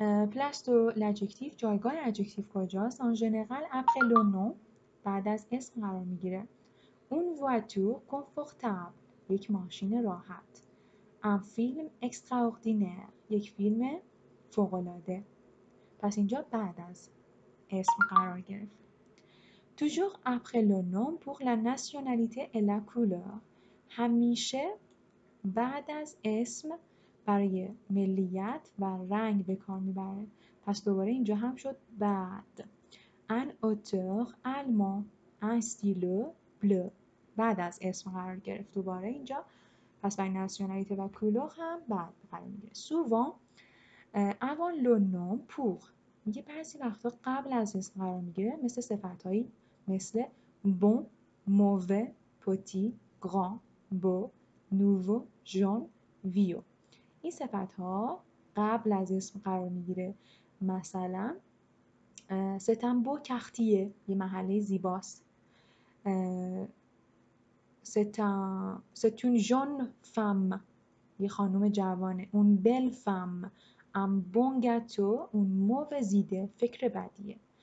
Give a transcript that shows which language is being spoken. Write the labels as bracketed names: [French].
[French] place de l'adjectif جایگاه adjectif کجاست؟ en général après le nom [Persian] بعد از اسم قرار میگیره. [French] une voiture confortable [Persian] یک ماشین راحت. [French] un film extraordinaire [Persian] یک فیلم فوق‌العاده. پس اینجا بعد از اسم قرار گرفت. [French] toujours après le nom pour la nationalité et la couleur [Persian] همیشه بعد از اسم برای ملیت و رنگ به کار میبره. پس دوباره اینجا هم شد بعد. [French] un auteur allemand. un stylo bleu [Persian] بعد از اسم قرار گرفت دوباره اینجا. پس برای ناسیونالیته و کولور هم بعد قرار میگیره. [French] souvent avant le nom pour [Persian] میگه بعضی وقتا قبل از اسم قرار میگیره، مثل صفتهایی مثل bon, mauvais, petit, grand, beau, nouveau, jaune, vieux. این صفتها قبل از اسم قرار میگیره. مثلا [French] c'est un beau quartier [Persian] یه محله زیباست. [French] c'est une jeune femme [Persian] یه خانم جوانه. [French] une belle femme. un bon gâteau. une mauvaise idée [Persian] فکر بدیه.